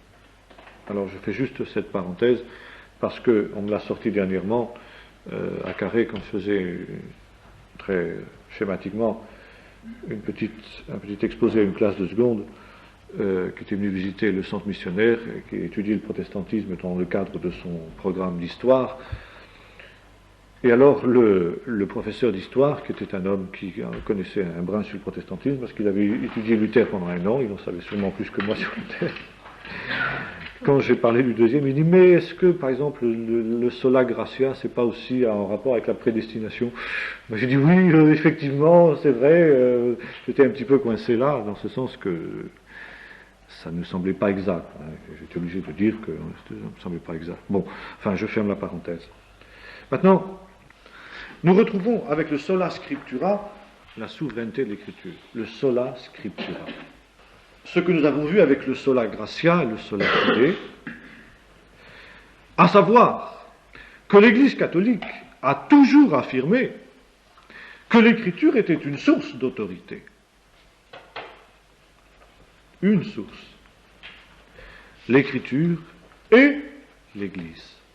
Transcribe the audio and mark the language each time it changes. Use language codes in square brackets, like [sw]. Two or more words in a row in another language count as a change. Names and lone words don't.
[fr] Alors, je fais juste cette parenthèse parce qu'on me l'a sorti dernièrement à Carré quand je faisais très schématiquement un petit exposé à une classe de seconde qui était venu visiter le centre missionnaire et qui étudie le protestantisme dans le cadre de son programme d'histoire. Et alors le professeur d'histoire, qui était un homme qui connaissait un brin sur le protestantisme, parce qu'il avait étudié Luther pendant 1 an, il en savait sûrement plus que moi sur Luther. Quand j'ai parlé du deuxième, il dit, mais est-ce que, par exemple, le [la] sola gratia, [fr] c'est pas aussi en rapport avec la prédestination? J'ai dit, oui, effectivement, c'est vrai, j'étais un petit peu coincé là, dans ce sens que ça ne me semblait pas exact. J'étais obligé de dire que ça ne me semblait pas exact. Bon, enfin, je ferme la parenthèse. Maintenant, nous retrouvons avec le [la] sola scriptura [fr] la souveraineté de l'écriture, le [la] sola scriptura. [fr] Ce que nous avons vu avec le [la] sola gratia [fr] et le [la] sola fide, [fr] à savoir que l'Église catholique a toujours affirmé que l'écriture était une source d'autorité. Une source. L'écriture et l'Église.